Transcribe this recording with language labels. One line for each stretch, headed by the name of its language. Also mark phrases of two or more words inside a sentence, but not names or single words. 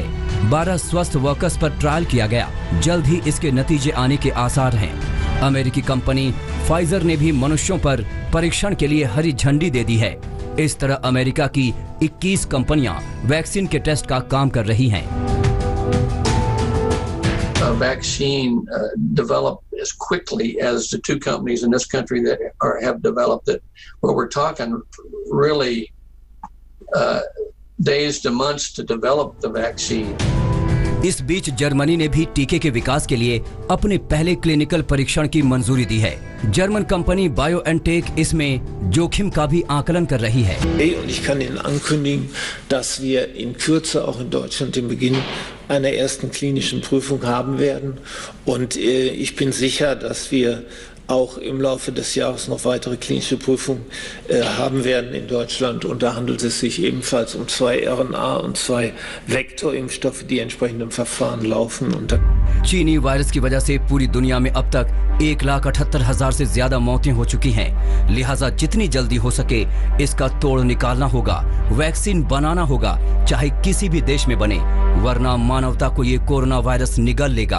Hindi: 12 स्वस्थ वर्कर्स पर ट्रायल किया गया। जल्द ही इसके नतीजे आने के आसार हैं। अमेरिकी कंपनी फाइजर ने भी मनुष्यों पर परीक्षण के लिए हरी झंडी दे दी है। इस तरह अमेरिका की 21 कंपनियां वैक्सीन के टेस्ट का काम कर रही हैं।
English: Vaccine developed as quickly as the two companies in this country that have developed it. Well, we're talking really days to months to develop the vaccine.
Hindi: इस बीच जर्मनी ने भी टीके के विकास के लिए अपने पहले क्लिनिकल परीक्षण की मंजूरी दी है। जर्मन कंपनी बायोएनटेक इसमें जोखिम का भी आकलन कर रही है।
German: Ich kann Ihnen ankündigen, dass wir in Kürze auch in Deutschland den Beginn einer ersten klinischen Prüfung haben werden. Und ich bin sicher, dass wir auch im Laufe des Jahres noch weitere klinische Prüfungen haben werden in Deutschland. Und da handelt es sich ebenfalls um 2 RNA- und 2 Vektorimpfstoffe, die entsprechend im Verfahren laufen. Und
Hindi: चीनी वायरस की वजह से पूरी दुनिया में अब तक 1,78,000 से ज्यादा मौतें हो चुकी हैं। लिहाजा जितनी जल्दी हो सके इसका तोड़ निकालना होगा, वैक्सीन बनाना होगा, चाहे किसी भी देश में बने, वरना मानवता को ये कोरोना वायरस निगल लेगा।